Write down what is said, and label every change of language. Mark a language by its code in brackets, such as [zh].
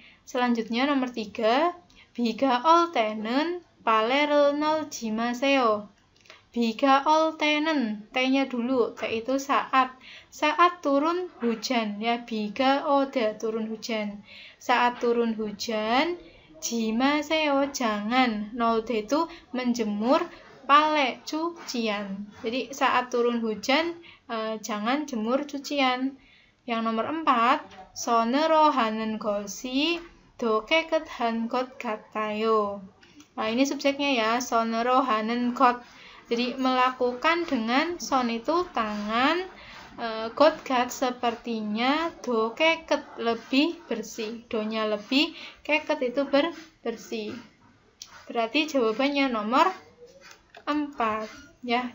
[id] Selanjutnya nomor 3, [ko] 비가 올 때는 빨래를 넣지 마세요. 비가 올 때는, [id] T-nya dulu, T itu saat turun hujan ya, [ko] 비가 오다 [id] turun hujan. Saat turun hujan, 지마세요 jangan. 넣다 itu menjemur, 빨래 cucian. Jadi saat turun hujan jangan jemur cucian. Yang nomor 4, [ko] 손으로 하는 것이 더 깨끗한 것 같아요. [id] Nah, ini subjeknya ya, [ko] 손으로 하는 것. [id] Jadi melakukan dengan son itu tangan, 것같 sepertinya, 더 깨끗 lebih bersih. donya lebih, 깨끗 itu bersih. Berarti jawabannya nomor 4 ya.